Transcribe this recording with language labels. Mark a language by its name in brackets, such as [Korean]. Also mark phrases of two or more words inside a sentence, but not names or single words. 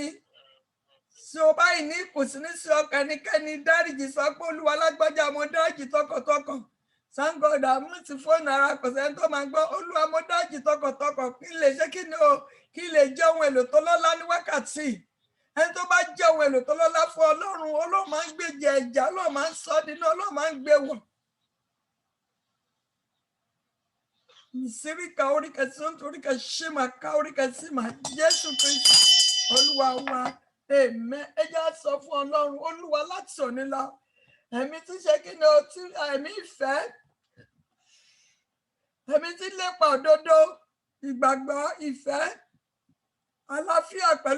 [Yoruba] Tí o báyìí ní ìkùnsínú sí ọkàn ẹnikẹ́ni dáríjì sọ pé Olúwa lágbájá mo dáríjì tọkàntọkàn. [English] Thank God [Yoruba] àmú ti fóònù ara kò sẹ́ni tó máa gbọ́ Olúwa mo dáríjì tọkàntọkàn kí n lè ṣe kí ni o kí n lè jẹ́ ohun èlò tó lọ́lá ní wákàtí. Ẹni tó bá jẹ́ ohun èlò tó lọ́lá fún Ọlọ́run Ọlọ́run máa ń gbèjà ẹ̀jà Ọlọ́run máa ń sọ ọ́ dínú Ọlọ́run máa ń gbé wọ̀. Misirika orika santorika shima kaurika sima Jésù Kristi Olúwa wa amen. Ẹ jẹ́ á sọ fún Ọlọ́run Olúwa láti òní lọ ẹ̀mí tí ṣe kí ni o tí ẹ̀mí ìfẹ́ ẹ̀mí tí lépa òdodo ìgbàgbọ́ ìfẹ́ àlàáfíà pẹ̀lú